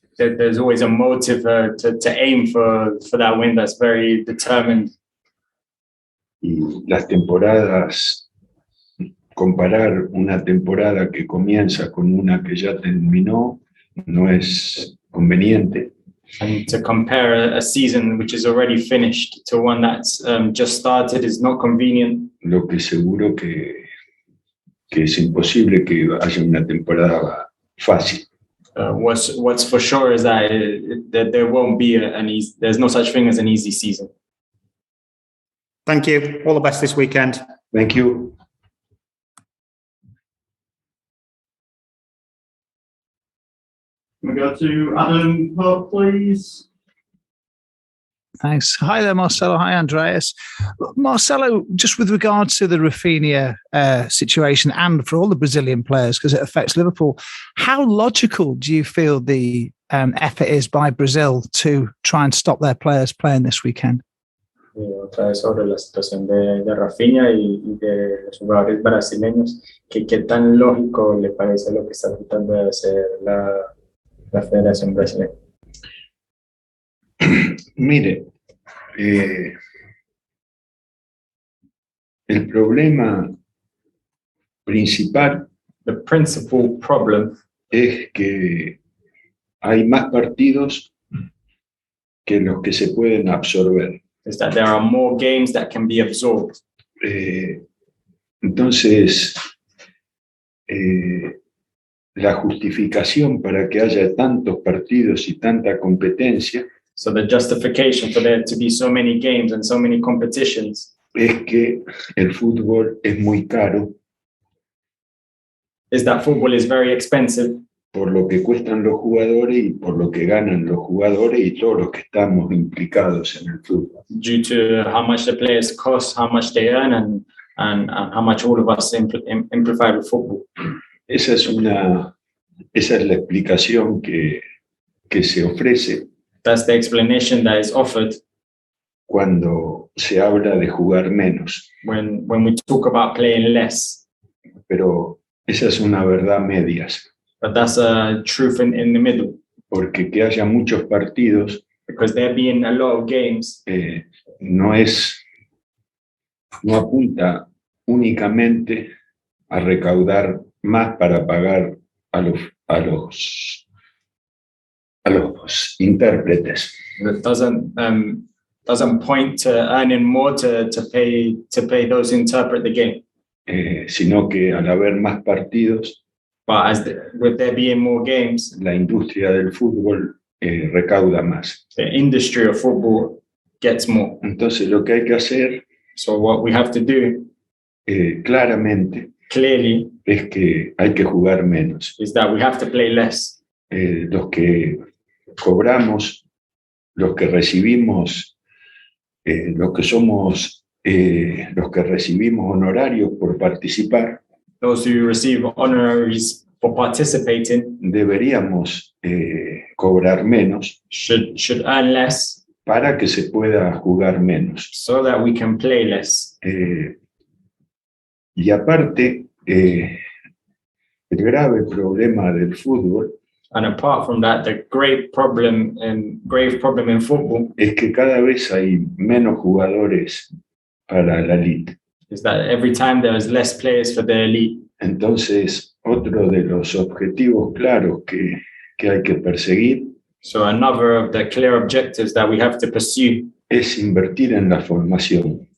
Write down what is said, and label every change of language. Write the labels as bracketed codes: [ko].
[en] There's always a motive to aim for that win that's very determined. [es] Y las temporadas, comparar una temporada que comienza con una que ya terminó, no es conveniente. [en] And to compare a season which is already finished to one that's just started is not convenient. [es] Lo que seguro que es imposible que haya una temporada fácil. [en] What's for sure is that there won't be there's no such thing as an easy season. Thank you. All the best this weekend. Thank you. Can we go to Adam Pope, please? Thanks. Hi there, Marcelo. Hi, Andreas. Marcelo, just with regards to the Rafinha situation and for all the Brazilian players, because it affects Liverpool, how logical do you feel the effort is by Brazil to try and stop their players playing this weekend? [es] otra vez sobre la situación de Rafinha y de los jugadores brasileños, que qué tan lógico le parece lo que está tratando de hacer la Federación Brasileña. Mire, el problema principal [en] The principal problem [es] es que hay más partidos que los que se pueden absorber. [en] is that there are more games that can be absorbed. [es] Entonces, la justificación para que haya tantos partidos y tanta competencia [en] So the justification for there to be so many games and so many competitions [es] es que el fútbol es muy caro [en] is that football is very expensive [es] por lo que cuestan los jugadores y por lo que ganan los jugadores y todos los que estamos implicados en el fútbol. [en] due to how much the players cost, how much they earn, and how much all of us amplify with football. [es] Esa es la explicación que se ofrece [en] That's the explanation that is offered [es] cuando se habla de jugar menos. [en] when we talk about playing less. [es] Pero esa es una verdad medias, [en] But that's a truth in the middle, [es] porque que haya muchos partidos [en] because there being a lot of games [es] no apunta únicamente a recaudar más para pagar a los intérpretes, [en] that doesn't point to earning more to pay those who interpret the game. [es] sino que al haber más partidos, [en] But with there being more games, [es] la industria del fútbol recauda más. [en] the industry of football gets more. [es] Entonces lo que hay que hacer [en] So what we have to do [es] claramente [en] clearly [es] es que hay que jugar menos. [en] is that we have to play less. [es] Los que cobramos, los que recibimos, los que recibimos honorarios por participar, [en] Those who receive honoraries for participating [es] deberíamos cobrar menos [en] should earn less [es] para que se pueda jugar menos. [en] so that we can play less. [es] Y aparte, el grave problema del fútbol [en] And apart from that, the grave problem in football [es] es que cada vez hay menos jugadores para la elite. [en] is that every time there is less players for the elite. [es] Entonces, otro de los objetivos claros que hay que perseguir [en] So another of the clear objectives that we have to pursue [es] es invertir en la formación.